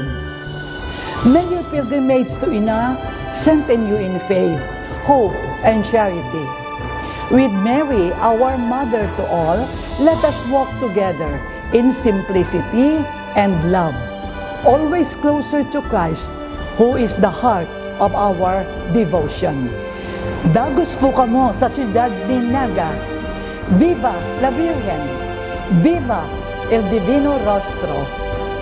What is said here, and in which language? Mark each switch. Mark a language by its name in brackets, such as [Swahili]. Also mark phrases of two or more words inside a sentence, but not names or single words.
[English] May your pilgrimage to Ina strengthen you in faith, hope, and charity. With Mary, our Mother to all, let us walk together in simplicity and love, always closer to Christ, who is the heart of our devotion. [Bikol] Dagos po kamo sa siyudad ni Naga. [Spanish] Viva la Virgen! Viva el Divino Rostro!